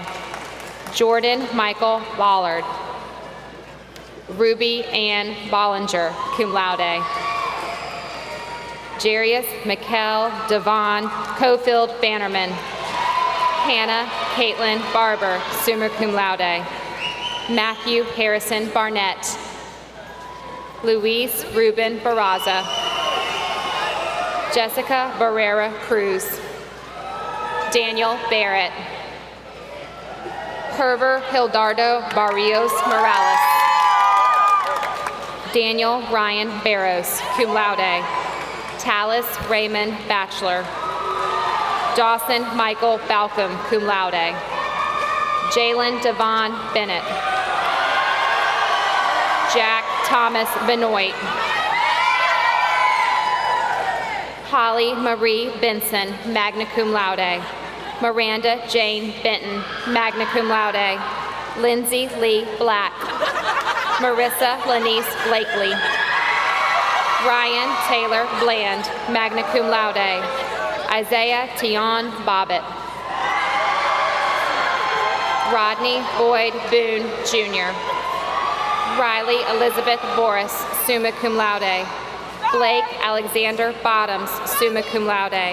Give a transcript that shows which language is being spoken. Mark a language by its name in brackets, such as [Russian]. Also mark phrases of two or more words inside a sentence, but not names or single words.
[English] Jordan Michael Ballard. Ruby Ann Bollinger, [Latin] cum laude. [English] Jarius Mikkel Devon Cofield Bannerman. Hannah Caitlin Barber, [Latin] summa cum laude. [English] Matthew Harrison Barnett. Luis Ruben Barraza. Jessica Barrera Cruz. Daniel Barrett. Herver Hildardo Barrios Morales. Daniel Ryan Barros, [Latin] cum laude. [English] Talis Raymond, Bachelor. Dawson Michael Balcom, [Latin] cum laude. [English] Jalen Devon Bennett. Jack Thomas Benoit. Holly Marie Benson, [Latin] magna cum laude. [English] Miranda Jane Benton, [Latin] magna cum laude. [English] Lindsay Lee Black. Marissa Lanice Blakely. Ryan Taylor Bland, [Latin] magna cum laude. [English] Isaiah Tion Bobbitt. Rodney Boyd Boone, Jr. Riley Elizabeth Boris, [Latin] summa cum laude. [English] Blake Alexander Bottoms, [Latin] summa cum laude.